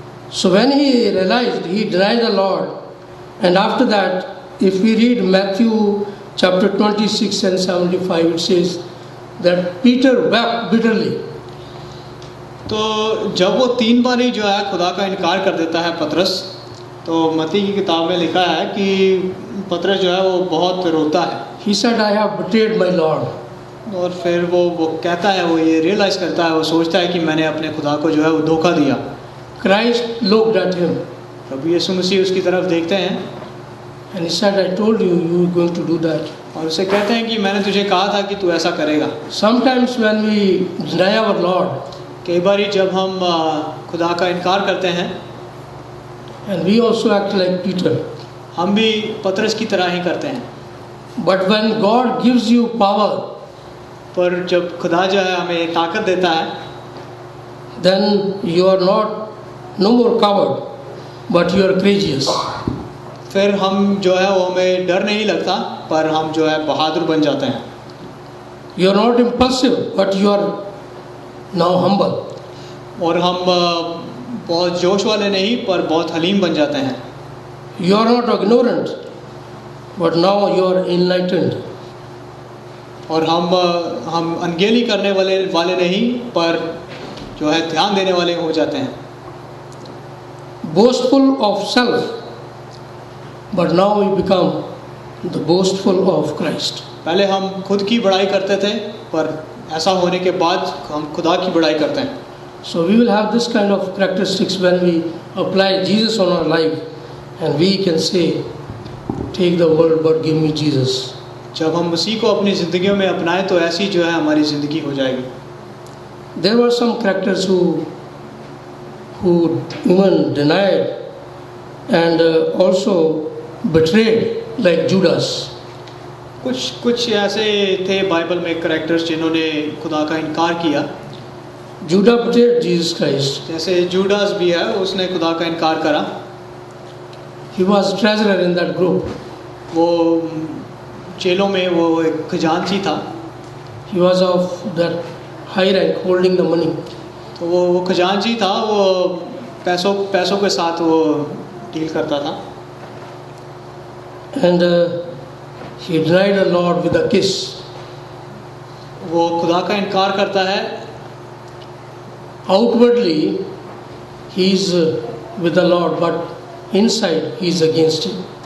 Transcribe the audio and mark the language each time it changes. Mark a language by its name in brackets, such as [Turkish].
[English] So when he realized, he denied the Lord, and after that, if we read Matthew chapter 26 and 75, it says that Peter wept bitterly. [Hindi] तो जब वो 3 बारी जो है खुदा का इनकार कर देता है पतरस, तो मत्ती की किताब में लिखा है कि पतरस जो है वो बहुत रोता है। [English] He said, I have betrayed my Lord. [Hindi] और फिर वो कहता है, वो ये रियलाइज़ करता है, वो सोचता है कि मैंने अपने खुदा को जो है वो धोखा दिया। [English] Christ looked at him. [Hindi] प्रभु यीशु मसीह उसकी तरफ देखते हैं [English] And he said, I told you, you were going to do that. [Hindi] और उसे कहते हैं कि मैंने तुझे कहा था कि तू ऐसा करेगा। [English] Sometimes when we deny our Lord, [Hindi] कई बारी जब हम खुदा का इनकार करते हैं, [English] and we also act like Peter. [Hindi] हम भी पतरस की तरह ही करते हैं। [English] But when God gives you power, [Hindi] पर जब खुदा जो है हमें ताकत देता है, [English] then you are no more coward, but you are courageous. [Hindi] फिर हम जो है वो हमें डर नहीं लगता, पर हम जो है बहादुर बन जाते हैं। [English] You are not impulsive, but you are now humble. [Hindi] और हम बहुत जोश वाले नहीं, पर बहुत हलीम बन जाते हैं। [English] You are not ignorant, but now you are enlightened. [Hindi] और हम अनगेली करने वाले नहीं, पर जो है ध्यान देने वाले हो जाते हैं। [English] Boastful of self, but now we become the boastful of Christ. [Hindi] पहले हम खुद की बड़ाई करते थे, पर ऐसा होने के बाद हम खुदा की बड़ाई करते हैं। [English] So we will have this kind of characteristics when we apply Jesus on our life, and we can say, take the world but give me Jesus. [Hindi] जब हम मसीह को अपनी ज़िंदगियों में अपनाएं तो ऐसी जो है हमारी ज़िंदगी हो जाएगी। [English] There were some characters who even denied and also betrayed, like Judas. [Hindi] कुछ ऐसे थे बाइबल में कैरेक्टर्स जिन्होंने खुदा का इनकार किया। [English] Judah betrayed Jesus Christ. [Hindi] जैसे जूडास भी है, उसने खुदा का इनकार करा। [English] He was treasurer in that group. [Hindi] वो चेलों में वो एक खजांची था। [English] He was of that high rank, holding the money. [Hindi] तो वो खजांची था, वो पैसों के साथ वो डील करता था। [English] And he denied the Lord with a kiss. [Hindi] वो खुदा का इनकार करता है। [English] Outwardly, he is with the Lord, but inside he is against him.